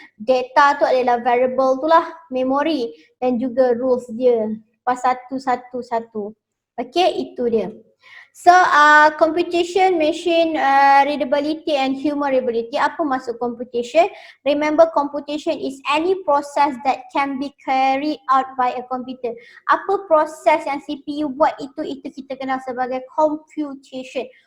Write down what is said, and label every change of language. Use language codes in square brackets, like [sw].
[ms] Data tu adalah variable tu lah, memory, dan juga rules dia. Pas satu-satu. Okay, itu dia. [en] So, computation, machine readability and human readability. [ms] Apa maksud [en] computation? Remember, computation is any process that can be carried out by a computer. [ms] Apa proses yang CPU buat itu kita kenal sebagai computation.